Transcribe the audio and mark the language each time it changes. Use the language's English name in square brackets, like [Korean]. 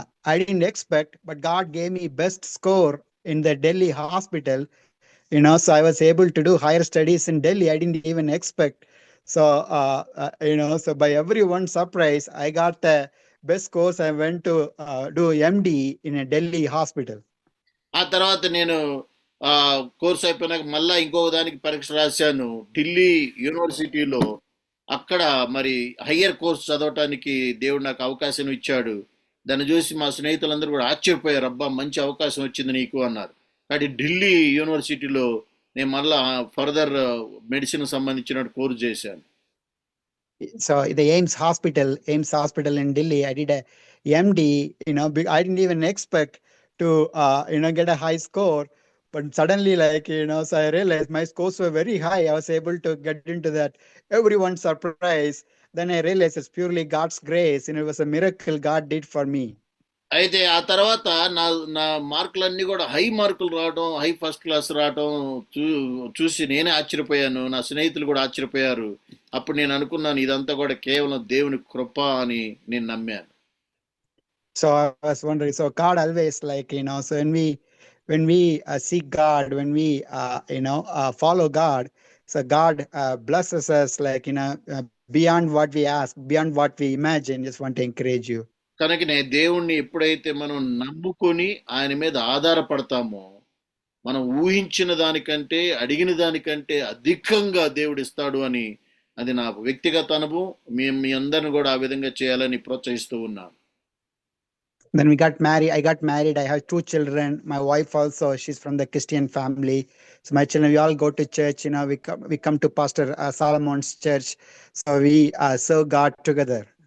[English] I didn't expect, but God gave me best score in the Delhi hospital. So I was able to do higher studies in Delhi. I didn't even expect. So so by everyone's surprise, I got the best course. I went to do MD in a Delhi hospital. [Telugu] ఆ తర్వాత నేను course అయిపోయినాక మళ్ళా ఇంకో దానికి పరీక్ష రాశాను ఢిల్లీ యూనివర్సిటీలో. అక్కడ మరి హయ్యర్ కోర్స్ చదవటానికి దేవుడు నాకు అవకాశం ఇచ్చాడు. దాన్ని చూసి మా స్నేహితులందరూ కూడా ఆశ్చర్యపోయారు, అబ్బా మంచి అవకాశం వచ్చింది నీకు అన్నారు. కాబట్టి ఢిల్లీ యూనివర్సిటీలో నేను మళ్ళా [English] further medicine [Telugu] సంబంధించిన కోర్స్ చేశాను. [English] So the AIIMS hospital in Delhi, I did a MD. I didn't even expect to get a high score, but suddenly so I realized my scores were very high. I was able to get into that. Everyone's surprised. Then I realized it's purely God's grace, and it was a miracle God did for me. [Telugu] అయితే ఆ తర్వాత నా మార్కులన్నీ కూడా high మార్కులు రావడం, [English] high first class [Telugu] రావడం చూసి నేనే ఆశ్చర్యపోయాను, నా స్నేహితులు కూడా ఆశ్చర్యపోయారు. అప్పుడు నేను అనుకున్నాను ఇదంతా కూడా కేవలం దేవుని కృప అని నేను నమ్మాను. [English] So I was wondering, so God always so when we seek God, when we follow God, so God blesses us beyond what we ask, beyond what we imagine. Just want to encourage you. [Telugu] కనుకనే దేవుణ్ణి ఎప్పుడైతే మనం నమ్ముకొని ఆయన మీద ఆధారపడతామో, మనం ఊహించిన దానికంటే అడిగిన దానికంటే అధికంగా దేవుడు ఇస్తాడు అని అది నా వ్యక్తిగత అనుభవం. మీ అందరిని కూడా ఆ విధంగా చేయాలని ప్రోత్సహిస్తూ ఉన్నాను. [English] Then we got married. I got married. I have 2 children. My wife also, she's from the Christian family. So my children, we all go to church. We come to Pastor Solomon's church. So we serve God together.